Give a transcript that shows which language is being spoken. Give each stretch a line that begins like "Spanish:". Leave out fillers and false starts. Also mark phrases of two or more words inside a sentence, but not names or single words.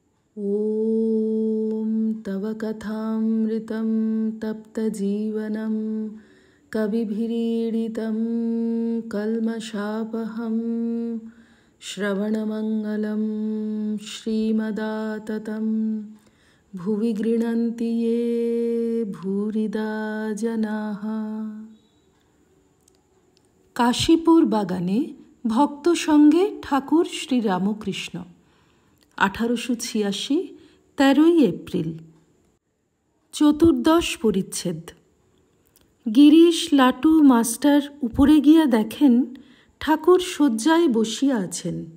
Sanskrit: ॐ तव कथामृतं तप्तजीवनं कविभिरीडितं कल्मषापहं श्रवणमङ्गलं श्रीमदाततं भुवि गृह्णन्ति ये भूरिदा जनाः।
Bangla: কাশীপুর বাগানে ভক্ত সঙ্গে ঠাকুর শ্রীরামকৃষ্ণ। 1886, 13 এপ্রিল। চতুর্দশ পরিচ্ছেদ। গিরিশ লাটু মাস্টার উপরে গিয়া দেখেন ঠাকুর শয্যায় বসিয়া আছেন।